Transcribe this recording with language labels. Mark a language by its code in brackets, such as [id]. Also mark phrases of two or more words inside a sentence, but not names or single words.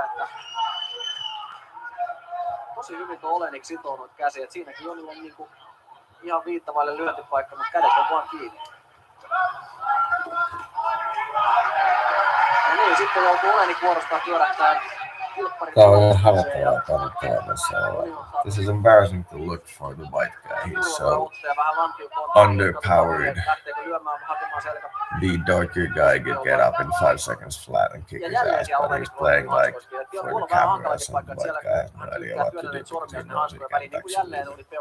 [fi] Että tosi hyvin tuo Olenik sitoo noita käsiä. Et siinäkin Jonilla on niinku ihan viittavaille lyöntipaikka, mutta kädet on vaan kiinni. Ja niin, sitten joutuu Olenik vuorostaan pyörähtää. Tää on ihan hävettävää kannattaa. [en] This is embarrassing to look for the white guy. He's so underpowered. The darker guy could get up in 5 seconds flat and kick his ass, but he's playing like for the cameras, and the white guy has no idea what to do because he knows he can't actually do it.